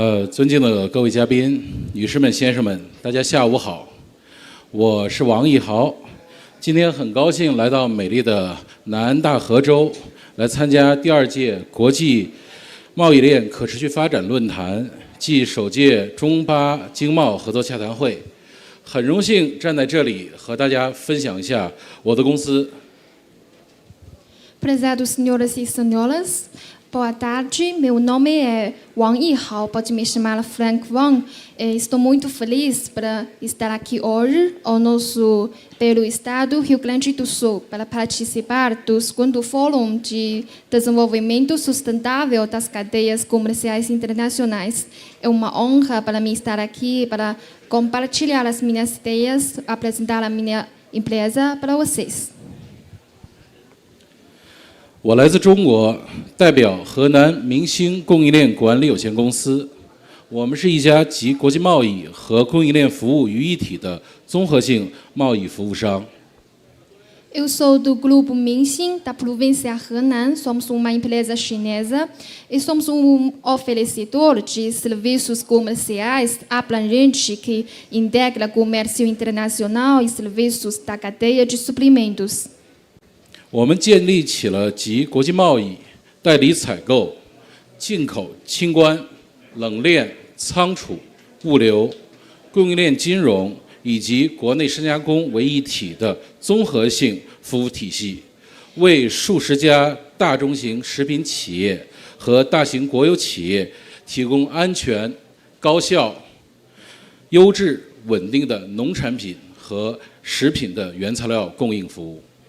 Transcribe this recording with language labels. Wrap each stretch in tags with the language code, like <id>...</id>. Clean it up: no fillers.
<zh>尊敬的各位嘉宾、女士们、先生们，大家下午好，我是王义豪，今天很高兴来到美丽的南大河州，来参加第2届国际贸易链可持续发展论坛暨首届中巴经贸合作洽谈会，很荣幸站在这里和大家分享一下我的公司。</zh> <pt>Prezados senhoras e senhores, boa tarde. Meu nome é Wang Yihao, pode me chamar Frank Wang. Estou muito feliz para estar aqui hoje pelo estado Rio Grande do Sul para participar do 2º Fórum de Desenvolvimento Sustentável das Cadeias Comerciais Internacionais. É uma honra para mim estar aqui para compartilhar as minhas ideias, apresentar a minha empresa para vocês.</pt> <zh>我来自中国，代表河南明星供应链管理有限公司。我们是一家集国际贸易和供应链服务于一体的综合性贸易服务商。</zh> <pt>Eu sou do grupo Mingxin, da província Henan. Somos uma empresa chinesa e somos oferecedor de serviços comerciais abrangente que integra comércio internacional e serviços da cadeia de suprimentos.</pt> <zh>我们建立起了集国际贸易、代理采购、进口清关、冷链、仓储、物流、供应链金融以及国内深加工为一体的综合性服务体系，为数十家大中型食品企业和大型国有企业提供安全、高效、优质、稳定的农产品和食品的原材料供应服务。</zh>